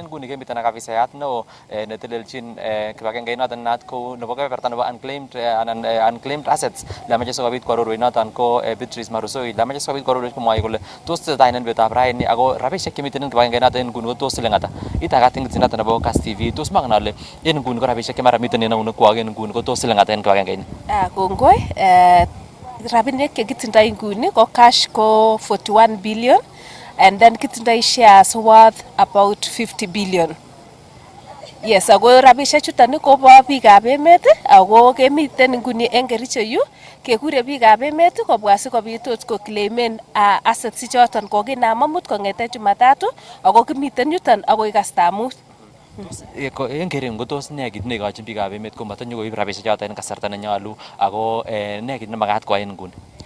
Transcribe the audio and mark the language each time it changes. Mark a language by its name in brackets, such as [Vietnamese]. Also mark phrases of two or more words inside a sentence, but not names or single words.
[Kalenjin] En nguni kemiten ak afisayat neo netelelchin kibagengeit noton naat kou nebo kebeberta nebo [English] unclaimed assets [Kalenjin] lemoche sikobit kwarorwech noton ko Beatrice Marusoi lemoche sikobit kwarorwech komwoe kole tos tesetai en betutab raini ako rabisiek chemiten en kibagengeit noton en nguni ko tos siling ata. Itakat tingitsi noton nebo Kass TV tos mangen ale en nguni ko rabisiek chemara miten en eunekwok en nguni ko tos siling ata en kibagengeit ni. Kongoi rabinik chekitindoi nguni ko cash ko [English] 41 billion and then [Kalenjin] kitindoi [English] shares worth about 50 billion. [Kalenjin] Yes, ako rabisiek chuton ko bo biikab emet ako kemiten nguni en Kericho yu kekure biikab emet kobwa sikobit ko claimen assets choton kokinam amut kong'eten Jumatatu ako kimiten yuton akoi kastamut. En keren ko tos ne kit neikochin biikab emet komatanyokoib rabisiek choton en kasarta nenyolu ako ne kit nemakat koyai en nguni?